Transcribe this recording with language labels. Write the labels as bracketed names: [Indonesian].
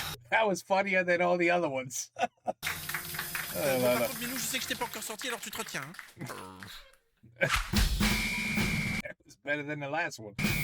[English] That was funnier than all the other ones. [French] Par contre, Milou, je sais que je t'ai pas encore sorti, alors tu te retiens. [English] It was better than the last one.